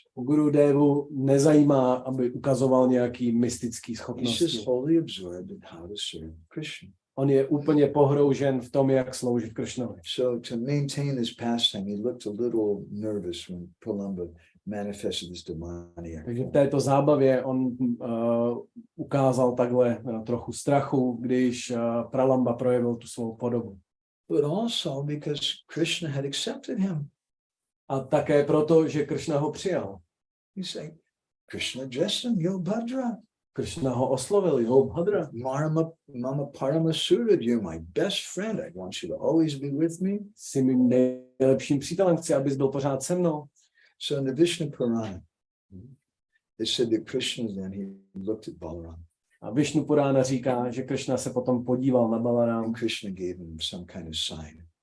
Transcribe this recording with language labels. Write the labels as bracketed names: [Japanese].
[Czech] Gurudevu nezajímá, aby ukazoval nějaký mystický schopnosti. [English] He's just wholly absorbed in how to serve Krishna. [Czech] On je úplně pohroužen v tom, jak sloužit Kršnovi. [English] So to maintain this pastime, he looked a little nervous when Pralamba manifested this demoniac. [Czech] Takže v této zábavě on ukázal takhle trochu strachu, když Pralamba projevil tu svou podobu. [English] But also because Krishna had accepted him. [Czech] A také proto, že Kršna ho přijal. [English] He said, Krishna addressed him, Yo Bhadra. [Czech] Kršna ho oslovil, Jo Bhadra. [Sanskrit] Mama Paramasura, [English] you're my best friend. I want you to always be with me. [Czech] Jsi mým nejlepším přítelem, chci, abys byl pořád se mnou. [English] So in the Vishnu Purana, they said that Krishna then he looked at Balaram. [Czech] A Vishnu Purána říká, že Kršna se potom podíval na Balaram. [English] And Krishna gave him some kind of sign.